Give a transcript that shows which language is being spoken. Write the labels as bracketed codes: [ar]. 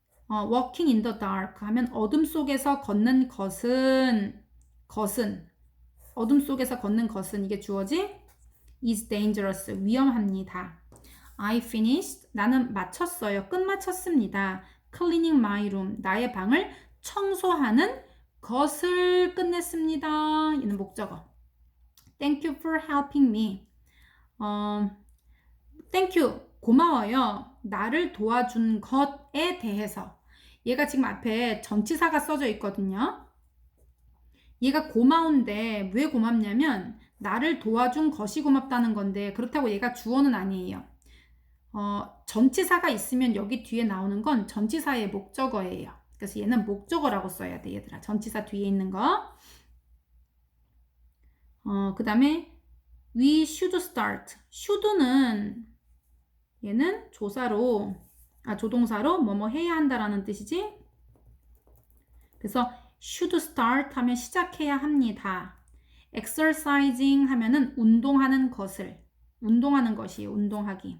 [en] walking in the dark [ko] 하면 어둠 속에서 걷는 것은 어둠 속에서 걷는 것은 이게 주어지 [en] is dangerous. [ko] 위험합니다. [en] I finished. [ko] 나는 마쳤어요. 끝마쳤습니다. [en] cleaning my room. [ko] 나의 방을 청소하는 것을 끝냈습니다. 이는 목적어. [en] Thank you for helping me. Thank you. [ko] 고마워요. 나를 도와준 것에 대해서. 얘가 지금 앞에 전치사가 써져 있거든요. 얘가 고마운데 왜 고맙냐면 나를 도와준 것이 고맙다는 건데 그렇다고 얘가 주어는 아니에요. 전치사가 있으면 여기 뒤에 나오는 건 전치사의 목적어예요. 그래서 얘는 목적어라고 써야 돼, 얘들아. 전치사 뒤에 있는 거. 그 다음에 [en] we should start. [ko] should는 얘는 조동사로 뭐뭐 해야 한다라는 뜻이지. 그래서 [en] should start [ko] 하면 시작해야 합니다. exercising 하면은 운동하는 것이에요. 운동하기.